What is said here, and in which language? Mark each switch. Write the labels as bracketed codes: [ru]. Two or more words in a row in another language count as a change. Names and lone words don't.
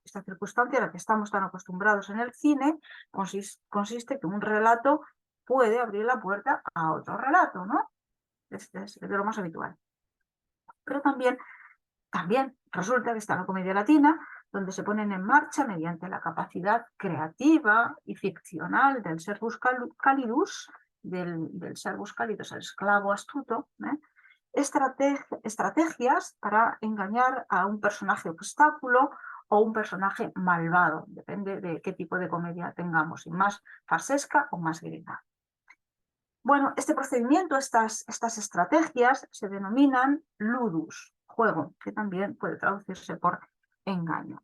[es] Esta circunstancia a la que estamos tan acostumbrados en el cine consiste que un relato puede abrir la puerta a otro relato, ¿no? Este es de lo más habitual. Pero también resulta que está la comedia latina, donde se ponen en marcha, mediante la capacidad creativa y ficcional del [la] servus calidus, [es] del [la] servus calidus, [es] el esclavo astuto, estrategias para engañar a un personaje obstáculo o un personaje malvado, depende de qué tipo de comedia tengamos, si más farsesca o más griega. Bueno, este procedimiento, estas estrategias se denominan ludus, juego, que también puede traducirse por engaño.